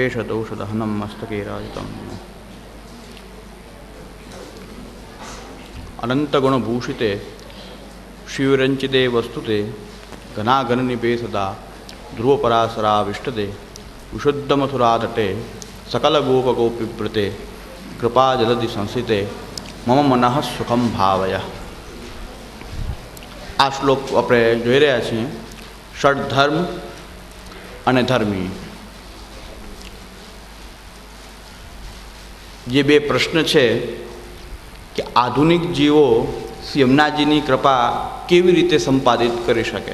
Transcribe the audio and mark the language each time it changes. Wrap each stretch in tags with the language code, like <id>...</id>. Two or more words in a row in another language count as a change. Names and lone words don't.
<sa>अशेषदोषदहनं मस्तके राजितं अनन्तगुणभूषिते शिवरञ्चिते वस्तुते घनाघननिपे सदा ध्रुवपराशराविष्टदे विशुद्धमथुरातटे सकलगोपगोपीव्रते कृपाजलधि संस्थिते मम मनः सुखम भावय।</sa> <gu>આ શ્લોક આપણે જોઈ રહ્યા છીએ। ષડધર્મ અને ધર્મી જે બે પ્રશ્ન છે કે આધુનિક જીવો યમુનાજીની કૃપા કેવી રીતે સંપાદિત કરી શકે।</gu>